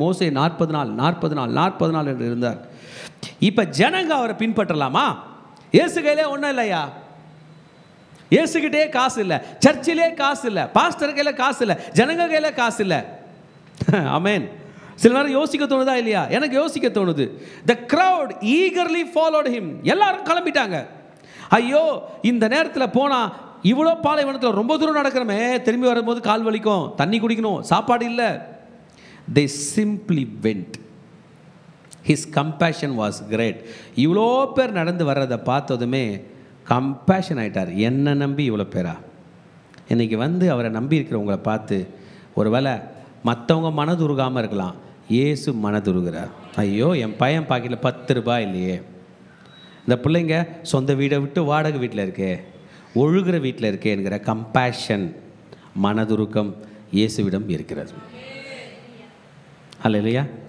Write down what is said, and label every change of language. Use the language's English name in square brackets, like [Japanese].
[Tamil] மோசே 40 நாள் என்று இருந்தார். இப்போ ஜனங்க அவரை பின்பற்றலாமா? இயேசு கையிலே ஒன்றும் இல்லையா, இயேசுகிட்டே காசு இல்லை, சர்ச்சிலே காசு இல்லை, பாஸ்டர் கையில் காசு இல்லை, ஜனங்க கையில் காசு இல்லை. ஆமென். சில நேரம் யோசிக்க தோணுதா இல்லையா? எனக்கு யோசிக்க தோணுது. [English] The crowd eagerly followed him. [Tamil] எல்லாரும் கிளம்பிட்டாங்க. ஐயோ, இந்த நேரத்தில் போனால் இவ்வளோ பாலைவனத்தில் ரொம்ப தூரம் நடக்கிறோமே, திரும்பி வரும்போது கால் வலிக்கும், தண்ணி குடிக்கணும், சாப்பாடு இல்லை. [English] They simply went. His compassion was great. [Tamil] இவ்வளோ பேர் நடந்து வர்றதை பார்த்ததுமே கம்பேஷன் ஆகிட்டார். என்ன நம்பி இவ்வளோ பேரா? இன்றைக்கி வந்து அவரை நம்பி இருக்கிறவங்களை பார்த்து ஒருவேளை மற்றவங்க மனதுருகாமல் இருக்கலாம், இயேசு மனதுருகிறார். ஐயோ, என் பையன் பாக்கெட்டில் 10 ரூபாய் இல்லையே, இந்த பிள்ளைங்க சொந்த வீடை விட்டு வாடகை வீட்டில் இருக்கே, ஒழுகிற வீட்டில் இருக்கே என்கிற கம்பேஷன், மனதுருக்கம் இயேசுவிடம் இருக்கிறது. அல்ல இல்லையா?